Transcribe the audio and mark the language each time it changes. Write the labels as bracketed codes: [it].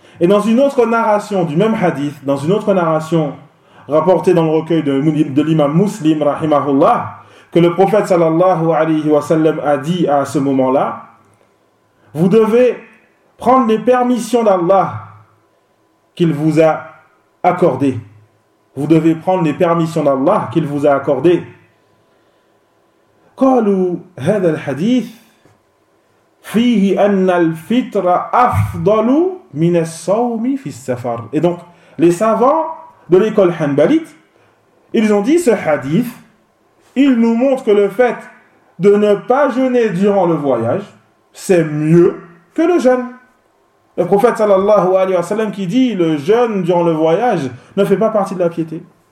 [fr] Et dans une autre narration du même hadith, dans une autre narration rapportée dans le recueil de l'imam Muslim, rahimahullah, que le prophète sallallahu alayhi wa sallam a dit à ce moment-là, vous devez prendre les permissions d'Allah qu'il vous a accordées. Vous devez prendre les permissions d'Allah qu'il vous a accordées. [ar] قالوا هذا الحديث فيه أن الفطر أفضل من الصوم في السفر. [fr] Et donc, les savants de l'école Hanbalite, ils ont dit ce hadith, il nous montre que le fait de ne pas jeûner durant le voyage, c'est mieux que le jeûne. Le prophète sallallahu alayhi wa sallam qui dit le jeûne durant le voyage ne fait pas partie de la piété.